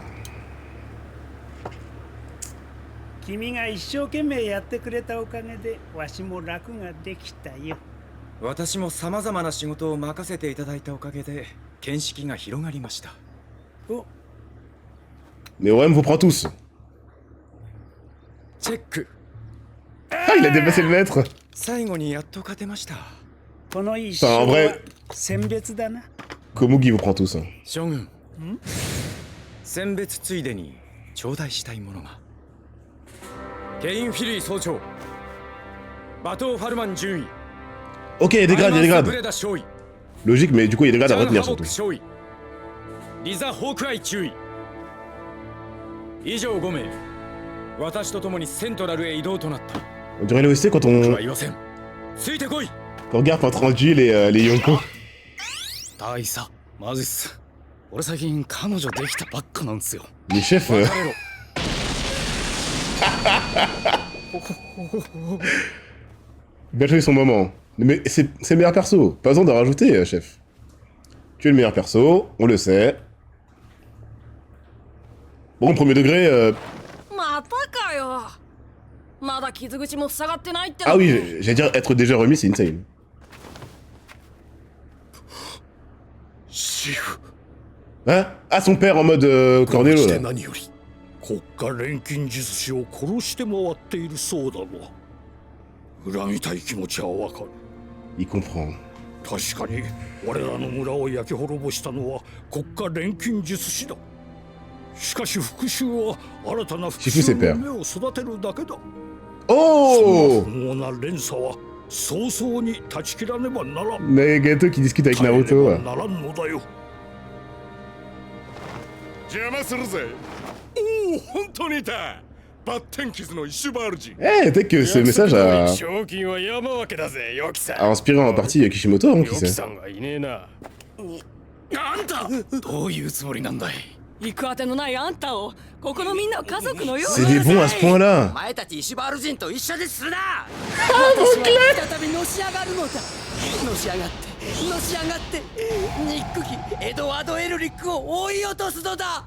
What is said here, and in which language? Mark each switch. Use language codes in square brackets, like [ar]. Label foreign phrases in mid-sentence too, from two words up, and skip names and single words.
[ja] 君が一生懸命やってくれたおかげでわしも楽ができたよ。私も様々な仕事を任せていただいたおかげで見識が広がりました。お [fr] Mais OM vous prend tous. [ja] チェック。 [fr] Ah, il a dépassé le maître. [ja] 最後にやっと勝てました。この一生は選別だな。 [fr] Komugi vous prend tous. Hein. [ja] 将軍選別ついでに頂戴したいものがケイン・フィリー総長バトー・ファルマン中尉 [fr] Ok, il y a des grades, il y a des [ja] ブ [fr] grades. [ja] レダ少尉 [fr] Logique, mais du coup, il y a des grades à [ja] ジャン・ [fr] retenir [ja] ハボッ [fr] surtout. [ja] ク少尉リザ・ホークアイ中尉以上5名私と共にセントラルへ移動となった [fr] On dirait l'OST quand [ja] 僕 [fr] on, [ja] は言わせんついてこい [fr] quand on regarde pas rendu les Yonko. [ja] 大佐マジっす俺最近彼女できたばっかなんですよ [fr] Les chefs. [ja] 別れろ [fr] Bien joué son moment. Mais c'est le meilleur perso. Pas besoin d'en rajouter, chef. Tu es le meilleur perso, on le sait. Bon, premier degré. [ja] またかよ。まだ傷口も塞がってないっての [fr] Ah oui, j'allais dire être déjà remis, c'est insane. [ja] シフ [fr] Hein? Ah, son père en mode Cornello [ja] して [fr] là. [ja] 何より国家錬金術師を殺して回っているそうだわ恨みたい気持ちはわかる [fr] Il comprend. [ja] 確かに我らの村を焼き滅ぼしたのは国家錬金術師だしかし復讐は新たな復讐の芽を育てるだけだ Oh! 不毛な連鎖は早々に断ち切らねばならん [fr] Nagato qui discute avec Naruto. [ja] 耐えねばならんのだよ邪魔するぜおお本当にいたバッテン傷のイシュバール人 [fr] Eh, peut-être que ce message a [ja] 賞金は山分けだぜヨキさん [fr] inspiré en partie Kishimoto, hein, [ja] ヨ [fr] qui [ja] キ [fr] sait. [ja] さんがいねえなあんたどういうつもりなんだい行くあてのないあんたをここのみんなを家族のよう [fr] C'est des bons à ce point-là. [ja] お前たちイシュバール人と一緒でするな私は再びのし上がるのだのし上がってのし上がってニックギエドワード・エルリックを追い落とすのだ